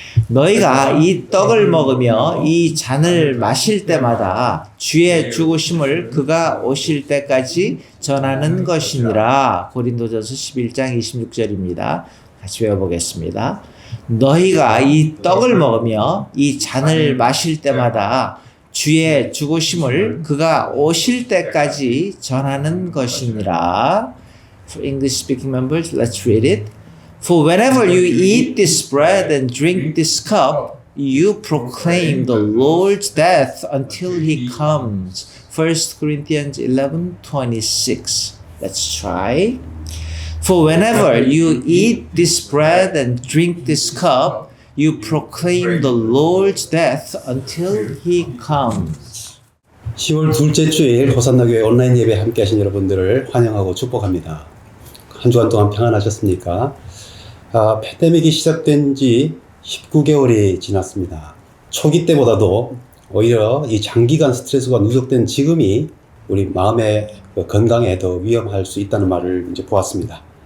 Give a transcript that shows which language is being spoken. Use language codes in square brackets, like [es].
[ko] 너희가 이 떡을 먹으며 이 잔을 마실 때마다 주의 죽으심을 그가 오실 때까지 전하는 것이니라. 고린도전서 11장 26절입니다. 같이 외워보겠습니다. 너희가 이 떡을 먹으며 이 잔을 마실 때마다 주의 죽으심을 그가 오실 때까지 전하는 것이니라. [en] For English speaking members, let's read it. For whenever you eat this bread and drink this cup, you proclaim the Lord's death until he comes. 1 Corinthians 11:26. Let's try. For whenever you eat this bread and drink this cup, you proclaim the Lord's death until he comes. [ko] 10월 둘째 주일 호산나교회 온라인 예배 함께 하신 여러분들을 환영하고 축복합니다. 한 주간 동안 평안하셨습니까? 팬데믹이 시작된 지 19개월이 지났습니다. 초기 때보다도 오히려 이 장기간 스트레스가 누적된 지금이 우리 마음의 건강에 더 위험할 수 있다는 말을 이제 보았습니다.